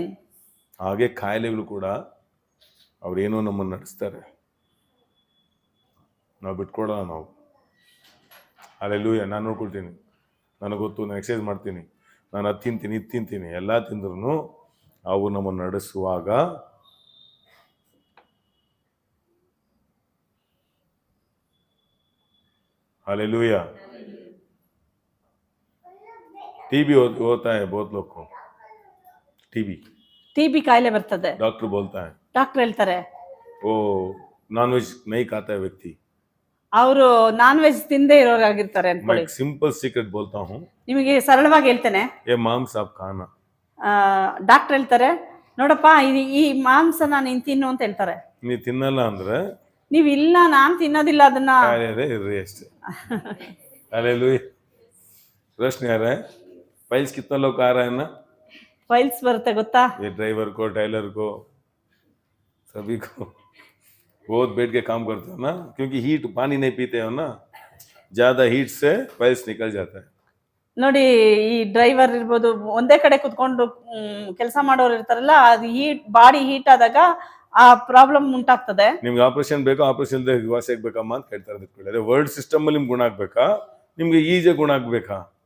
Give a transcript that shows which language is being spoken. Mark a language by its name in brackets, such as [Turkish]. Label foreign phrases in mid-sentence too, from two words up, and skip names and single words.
[Kannada] ಹಾಗೆ ಕಾಯಿಲೆಗಳು ಕೂಡ ಅವ್ರೇನೋ ನಮ್ಮನ್ನು ನಡೆಸ್ತಾರೆ, ನಾವು ಬಿಟ್ಕೊಡಲ್ಲ. ನಾವು ಅಲ್ಲೆಲ್ಲೂಯ್ಯ, ನಾನು ನೋಡ್ಕೊಳ್ತೀನಿ, ನನಗೆ ಗೊತ್ತು, ನಾನು ಎಕ್ಸಸೈಸ್ ಮಾಡ್ತೀನಿ, ನಾನು ಅದು ತಿಂತೀನಿ ಇದು ತಿಂತೀನಿ, ಎಲ್ಲ ತಿಂದ್ರೂ ಅವು ನಮ್ಮನ್ನು ನಡೆಸುವಾಗ हालेलुया. [Hindi] टीबी होता है बहुत लोग को, [Kannada] ಟಿಬಿ ಕಾಯಿಲೆ ಬರ್ತದೆ. [Hindi] डॉक्टर बोलता है, [Kannada] ಡಾಕ್ಟರ್ ಹೇಳ್ತಾರೆ [Hindi] वो नॉनवेज नहीं खाता है व्यक्ति. [Kannada] ಅವರು ನಾನ್ ವೆಜ್ ತಿಂದೇ ಇರೋರಾಗಿರ್ತಾರೆ [Hindi] मैं [Kannada] ಅನ್ಕೊಳ್ಳಿ. [Hindi] एक [English] simple secret [Hindi] बोलता हूँ, [Kannada] ನಿಮಗೆ ಸರಳವಾಗಿ ಹೇಳ್ತೇನೆ. [Hindi] ये मांस आप खाना. [Kannada] ಡಾಕ್ಟರ್ ಹೇಳ್ತಾರೆ ನೋಡಪ್ಪ ಈ ಮಾಂಸನ ನೀನ್ ತಿನ್ನು ಅಂತ ಹೇಳ್ತಾರೆ. ನೀವು ತಿನ್ನಲ್ಲ ಅಂದ್ರೆ ನೀವ್ ಇಲ್ಲ ನಾನ್ ತಿನ್ನೋದಿಲ್ಲ ಅದನ್ನ. ಇರ್ರಿ ಅಷ್ಟೇ. [Hindi] हालेलुया. रोशनी आ रहा है. फाइल्स कितना लोग आ रहा है ना, [Kannada] ಫೈಲ್ಸ್ ಬರುತ್ತೆ ಗೊತ್ತಾ? [Hindi] ये ड्राइवर को, टेलर को, सभी को बहुत बैठ के काम करते हो ना, क्योंकि हीट, पानी नहीं पीते हो ना, ज्यादा हीट से फाइल्स निकल जाता है. [Kannada] ನೋಡಿ, ಈ ಡ್ರೈವರ್ ಇರ್ಬೋದು, ಒಂದೇ ಕಡೆ ಕುತ್ಕೊಂಡು ಕೆಲಸ ಮಾಡೋರು ಇರ್ತಾರಲ್ಲ, ಅದು ಹೀಟ್, [English] body heat [Kannada] ಆದಾಗ ಆ ಪ್ರಾಬ್ಲಮ್ ಉಂಟಾಗ್ತದೆ. ನಿಮ್ಗೆ ಆಪರೇಷನ್ ಬೇಕಾ, ಆಪರೇಷನ್ ವಾಸಿ ಆಗ್ಬೇಕಮ್ಮ ಅಂತ ಕೇಳ್ತಾರೆ. ಅದೇ [English] world system [Kannada] ಅಲ್ಲಿ ನಿಮ್ಗೆ ಗುಣ ಆಗ್ಬೇಕಾ, ನಿಮ್ಗೆ ಈಜೆ ಗುಣ ಆಗ್ಬೇಕಾ?